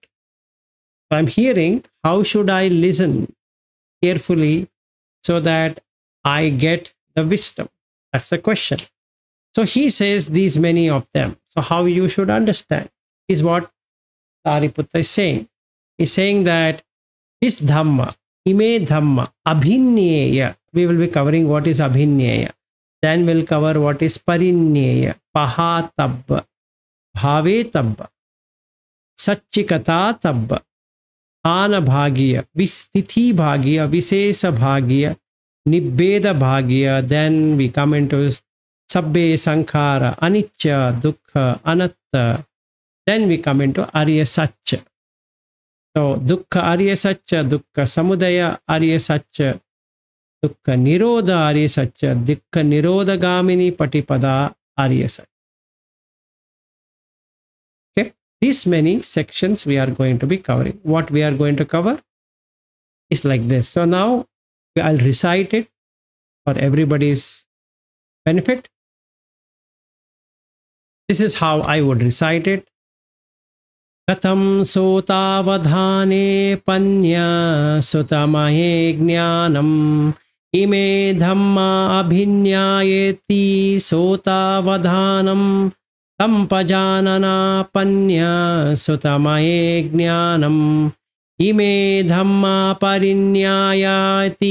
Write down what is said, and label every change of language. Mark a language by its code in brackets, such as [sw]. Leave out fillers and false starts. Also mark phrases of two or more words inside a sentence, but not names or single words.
[en] So I'm hearing, how should I listen carefully so that I get the wisdom? That's the question. So he says these many of them. So how you should understand is what Sariputta is saying. He's saying that this dhamma, [pi] ime dhamma, abhinyeya. [en] We will be covering what is abhinyeya. Then we'll cover what is [pi] parinyeya, pahatabba, bhavetabba, satchikatatabba, anabhagiya, vistithi bhagiya, visesa bhagiya, nibbeda bhagiya. [en] Then we come into [pi] sabbe sankhara, anicca, dukkha, anatta. [en] Then we come into [pi] arya satcha. So dukkha arya satcha, dukkha samudaya arya satcha, dukkha nirodha arya satcha, dukkha nirodha gamini patipada arya satcha. [en] Okay, these many sections we are going to be covering. What we are going to cover is like this. So now I'll recite it for everybody's benefit. This is how I would recite it. [pi] Katham sotavadhane panya sutamaye jnanam ime dhamma abhinyayeti sotavadhanam tampajanana panya sutamaye jnanam ime dhamma parinyayati